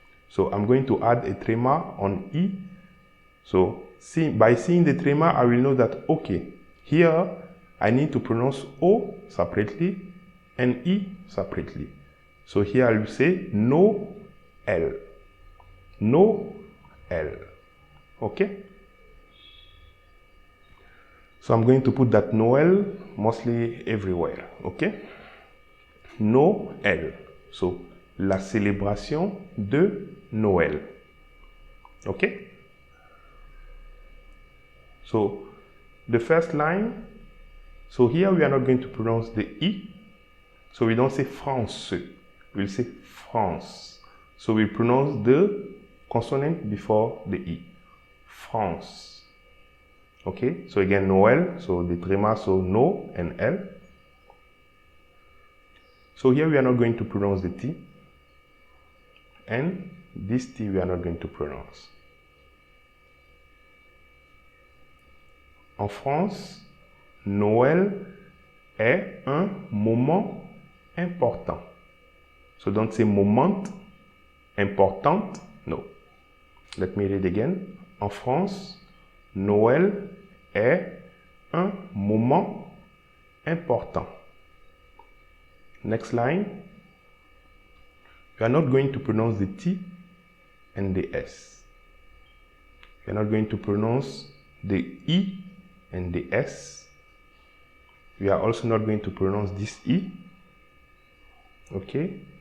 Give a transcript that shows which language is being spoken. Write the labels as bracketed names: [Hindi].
[English] So I'm going to add a trimmer on E. So by seeing the trimmer, I will know that, okay, here I need to pronounce O separately and E separately. So here I will say no L. No L. Okay? So I'm going to put that Noël mostly everywhere. Okay? Noël. [French] So, la célébration de Noël. [English] Okay? So, the first line, so here we are not going to pronounce the E. So we don't say France, we'll say France. So we pronounce the consonant before the E. France. Okay, so again, Noël, so the trema, so no and L. So here we are not going to pronounce the T, and this T we are not going to pronounce. [French] En France, Noël est un moment important. [English] So don't say moment, important, no. Let me read again. [French] En France, Noël est un moment important. [English] Next line. We are not going to pronounce the T and the S. We are not going to pronounce the E and the S. We are also not going to pronounce this E. Okay?